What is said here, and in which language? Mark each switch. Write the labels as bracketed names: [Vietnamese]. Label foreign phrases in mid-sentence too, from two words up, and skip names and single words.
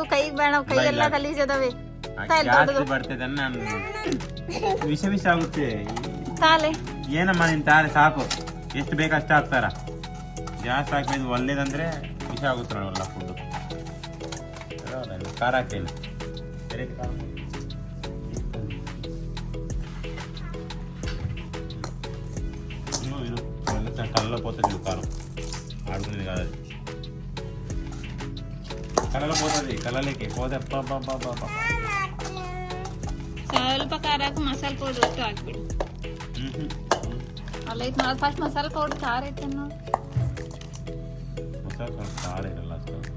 [Kannada] ಕೈಗೆ ಬೇಡ, ಕೈ ಎಲ್ಲ ಗಲೀಜ್ ಅದಾವೆ. ಬರ್ತದೆ ವಿಷ ಆಗುತ್ತೆ. ತಾಲೆ ಏನಮ್ಮ ನಿನ್ ತಾಲೆ ಸಾಕು. ಎಷ್ಟು ಬೇಕಷ್ಟು ಹಾಕ್ತಾರ. ಜಾಸ್ತಿ ಹಾಕಿದ್ ಒಳ್ಳೇದಂದ್ರೆ ವಿಷ ಆಗುತ್ತೆ ನೋಡಲ್ಲ ಫುಡ್. ಖಾರ ಹಾಕ್ತೇನೆ. [Telugu] కళ్ళలో పోతుంది కారం ఆడుకునేది కాదు. కళ్ళలో పోతుంది, కళ్ళలోకి పోతే [Kannada] ಸ್ವಲ್ಪ ಖಾರ ಹಾಕಿ ಮಸಾಲೆ ಪೌಡರ್ ಅಷ್ಟು ಹಾಕ್ಬಿಡಿ. ಅಲ್ಲ ಇದು ಮಾಡಿ ಫಸ್ಟ್ ಮಸಾಲೆ ಪೌಡರ್ ಖಾರ ಐತೆ ನೋಡಿ. ಮಸಾಲೆ ಸ್ವಲ್ಪ ಖಾರ ಇರಲ್ಲ ಅಷ್ಟು.